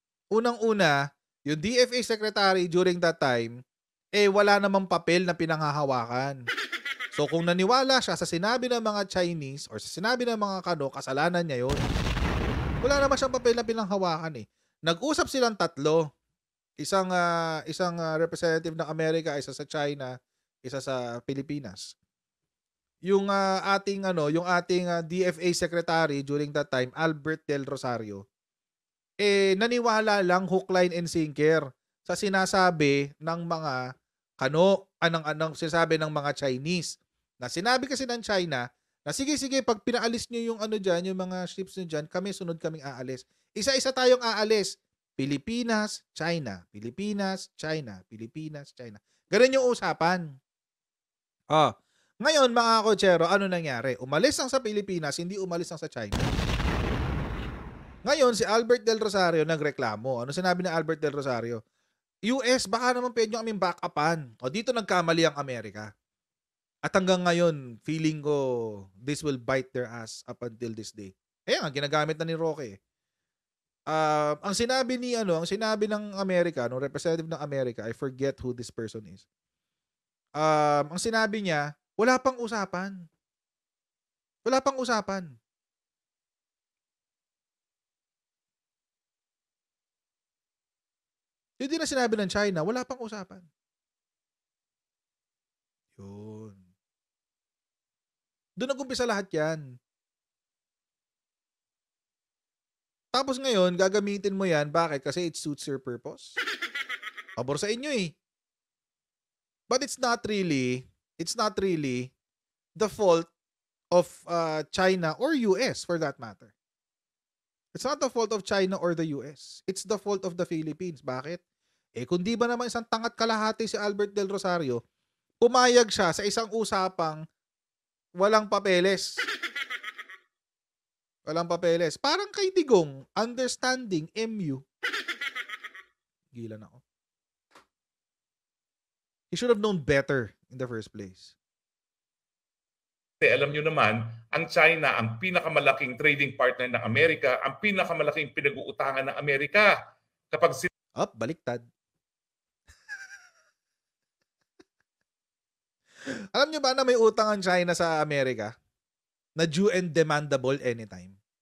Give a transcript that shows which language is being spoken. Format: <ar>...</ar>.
<tl>Unang-una, yung DFA secretary</tl> <en>during that time,</en> <tl>wala namang papel na pinanghahawakan. So kung naniwala siya sa sinabi ng mga Chinese or sa sinabi ng mga Kano, kasalanan niya yun. Wala naman siyang papel na pinanghawakan eh. Nag-usap silang tatlo. Isang representative ng Amerika, isa sa China, isa sa Pilipinas. Yung ating DFA secretary</tl> <en>during that time,</en> <tl>Albert Del Rosario, naniwala lang</tl> <en>hook, line, and sinker</en> <tl>sa sinasabi ng mga Kano, sinasabi ng mga Chinese. Na sinabi kasi ng China, na sige, pag pinaalis nyo yung dyan, yung mga ships nyo dyan, kaming aalis. Isa-isa tayong aalis. Pilipinas, China. Pilipinas, China. Pilipinas, China. Ganun yung usapan. Ngayon, mga kotsero, ano nangyari? Umalis ang sa Pilipinas, hindi umalis ang sa China. Ngayon, si Albert Del Rosario nagreklamo. Ano sinabi ni Albert Del Rosario? US, baka naman pwede nyo kaming back-upan. Dito nagkamali ang Amerika. At hanggang ngayon, feeling ko,</tl> <en>this will bite their ass up until this day.</en> <tl>Nga, ginagamit na ni Roque. Ang sinabi ng Amerika, ng representative ng Amerika,</tl> <en>I forget who this person is.</en> <tl>Ang sinabi niya, wala pang usapan. Wala pang usapan. Yun din na sinabi ng China, wala pang usapan. Yun. Doon nag-umpisa lahat yan. Tapos ngayon, gagamitin mo yan. Bakit? Kasi</tl> <en>it suits your purpose.</en> <tl>Pabor sa inyo eh.</tl> <en>But it's not really the fault of China or US for that matter. It's not the fault of China or the US. It's the fault of the Philippines.</en> <tl>Bakit? Kung di ba naman isang tangat kalahati si Albert Del Rosario, pumayag siya sa isang usapang walang papeles. Walang papeles. Parang kay Digong, understanding, MU. Gilan ako.</tl> <en>He should have known better in the first place.</en> <tl>Alam nyo naman, ang China, ang pinakamalaking trading partner ng Amerika, ang pinakamalaking pinag-uutangan ng Amerika. Kapag baliktad. Alam nyo ba na may utang ang China sa Amerika? Na due and demandable anytime.</tl>